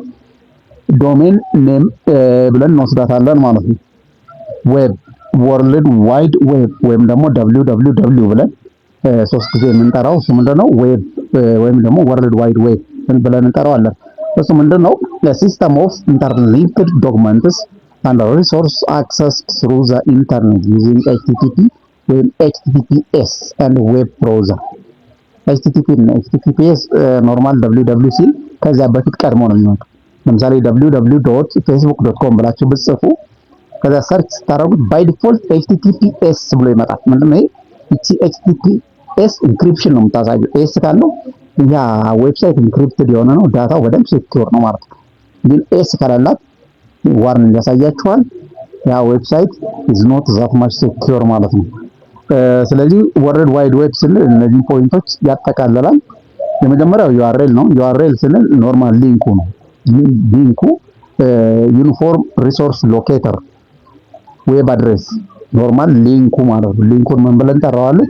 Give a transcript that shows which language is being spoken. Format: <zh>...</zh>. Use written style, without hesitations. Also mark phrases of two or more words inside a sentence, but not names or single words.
<en>domain name</en> <am>ብለን እንወስዳታለን ማለት ነው።</am> <en>web world wide web</en> <am>ወይም ደግሞ www ብለን ሶስት ጊዜ የምንጠራው እሱ ምንድነው? ዌብ ወይም ደግሞ</am> <en>world wide web</en> <am>ብለን እንጠራዋለን። እሱ ምንድነው?</am> <en>system of interlinked documents and resource accessed through the internet using HTTP</en> <am>ወይም</am> <en>HTTPS and web browser።</en> <am>HTTP እና HTTPS ኖርማል www ሲል ከዛ በፊት ቀድሞ ነው የሚሆነው። ለምሳሌ www.facebook.com ብላችሁ ብትጽፉ ከዛ ሰርች ስታደርጉት</am> <en>by default</en> <am>HTTPS ብሎ ይመጣል። ምንድነው? እቺ HTTPS ኢንክሪፕሽን ነው የምታሳየው። ኤስ ካለው ያ ዌብሳይት ኢንክሪፕትድ የሆነ ነው፣ ዳታው በደንብ ሴኩር ነው ማለት ነው። ግን ኤስ ካላላት ዋርኒንግ ያሳያችኋል። ያ ዌብሳይት</am> <en>is not that much secure</en> <am>ማለት ነው። ስለዚህ</am> <en>world wide web</en> <am>ስንል እነዚህ ፖይንቶች ያጠቃልላል። የመጀመሪያው URL ነው። URL ስንል ኖርማል ሊንኩ ነው። ሊንኩ</am> <en>uniform resource locator web address</en> <am>ኖርማል ሊንኩ ማለት ነው። ሊንኩን ምን ብለን እንጠራዋለን?</am>